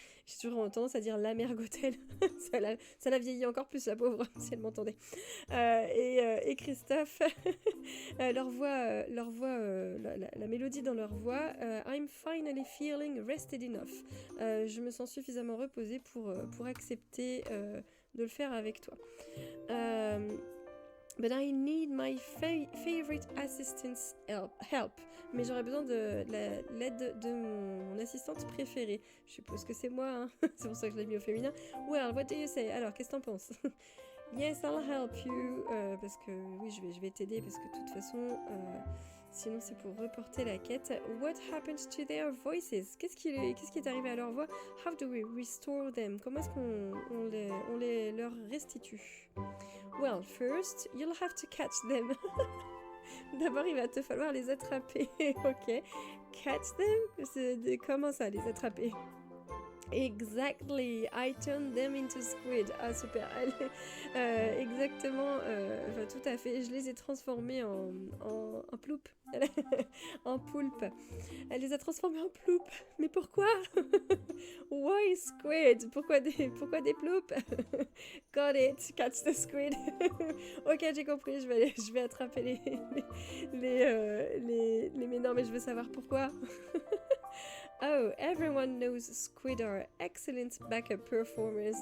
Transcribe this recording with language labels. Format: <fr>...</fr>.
<fr>J'ai toujours tendance à dire la mère Gothel. ça la vieillit encore plus, la pauvre, si elle m'entendait. Et Kristoff, leur voix, la mélodie dans leur voix,</fr> <en>I'm finally feeling rested enough.</en> <fr>Je me sens suffisamment reposée pour accepter de le faire avec toi.</fr> <en>But I need my favorite assistant's help.</en> <fr>Mais j'aurais besoin de l'aide de mon assistante préférée. Je suppose que c'est moi, hein. C'est pour ça que je l'ai mis au féminin.</fr> <en>Well, what do you say?</en> <fr>Alors, qu'est-ce que t'en penses?</fr> <en>Yes, I'll help you.</en> <fr>Parce que oui, je vais t'aider parce que de toute façon, sinon c'est pour reporter la quête.</fr> <en>What happened to their voices?</en> <fr>Qu'est-ce qui est arrivé à leur voix?</fr> <en>How do we restore them?</en> <fr>Comment est-ce qu'on les leur restitue?</fr> <en>Well, first, you'll have to catch them.</en> <fr>D'abord, il va te falloir les attraper. Ok.</fr> <en>Catch them?</en> <fr>Comment ça, les attraper?</fr> <en>Exactly, I turned them into squid.</en> <fr>Ah super, exactement, enfin tout à fait, je les ai transformés en ploup, en poulpe. Elle les a transformés en ploup, mais pourquoi?</fr> <en>Why squid?</en> <fr>Pourquoi des ploupes?</fr> <en>Got it, catch the squid.</en> <fr>Ok, j'ai compris, je vais attraper mais non, mais je veux savoir pourquoi.</fr> <en>Oh, everyone knows squid are excellent backup performers.</en>